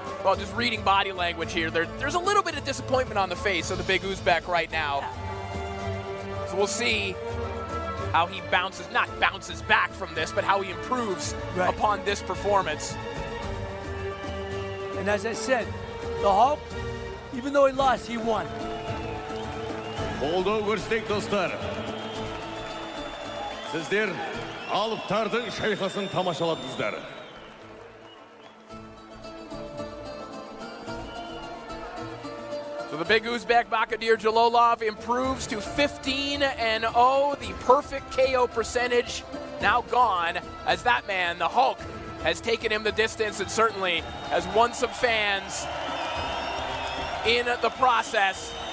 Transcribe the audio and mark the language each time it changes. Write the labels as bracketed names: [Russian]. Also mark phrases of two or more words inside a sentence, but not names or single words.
[English] Well, just reading body language here, there's a little bit of disappointment on the face of the big Uzbek right now. Yeah. So we'll see how he not bounces back from this, but how he improves Right. upon this performance. And as I said, the Hulk, even though he lost, he won. [Kazakh] Қолдау көрсетейік, достар. Сіздер алыптардың шайқасын тамашаладыңыздар. [English] the big Uzbek Bakhodir Jalolov improves to 15-0. The perfect KO percentage now gone, as that man, the Hulk, has taken him the distance and certainly has won some fans in the process.